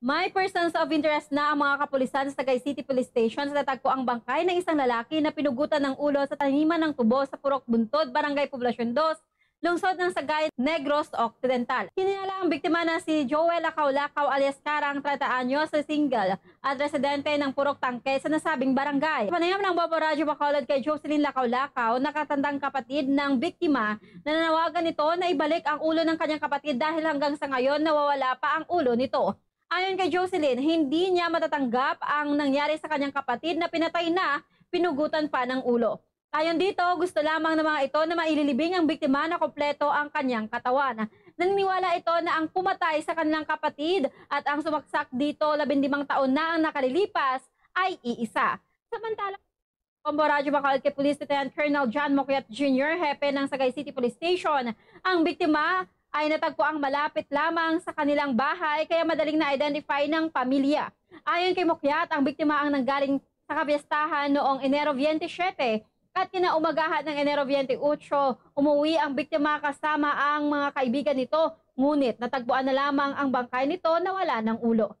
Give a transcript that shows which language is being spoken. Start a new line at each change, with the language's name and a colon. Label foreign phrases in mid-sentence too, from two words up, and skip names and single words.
Filipino: May persons of interest na ang mga kapulisan sa Tagay City Police Station sa natagpo ang bangkay ng isang lalaki na pinugutan ng ulo sa taniman ng tubo sa Purok Buntod, Barangay Poblacion 2, lungsod ng Sagay, Negros Occidental. Hinala ang biktima na si Joel Lacao-Lacao alias Karang, 30 anyos, single at residente ng Purok Tangke sa nasabing barangay. Panayam ng Bombo Radyo Bacolod kay Jocelyn Lacao-Lacao, nakatandang kapatid ng biktima, na nanawagan nito na ibalik ang ulo ng kanyang kapatid dahil hanggang sa ngayon nawawala pa ang ulo nito. Ayon kay Jocelyn, hindi niya matatanggap ang nangyari sa kanyang kapatid na pinatay na, pinugutan pa ng ulo. Ayon dito, gusto lamang ng mga ito na maililibing ang biktima na kompleto ang kanyang katawan. Naniniwala ito na ang pumatay sa kanilang kapatid at ang sumaksak dito 15 taon na ang nakalilipas ay iisa. Samantala, Bombo Radyo Bacolod kay Police Lieutenant Colonel John Moquiat Jr., hepe ng Sagay City Police Station, ang biktima ay natagpuang malapit lamang sa kanilang bahay kaya madaling na-identify ng pamilya. Ayon kay Moquiat, ang biktima ang nanggaling sa kapistahan noong Enero 27 at kinaumagahan ng Enero 28, umuwi ang biktima kasama ang mga kaibigan nito, ngunit natagpuan na lamang ang bangkay nito na wala ng ulo.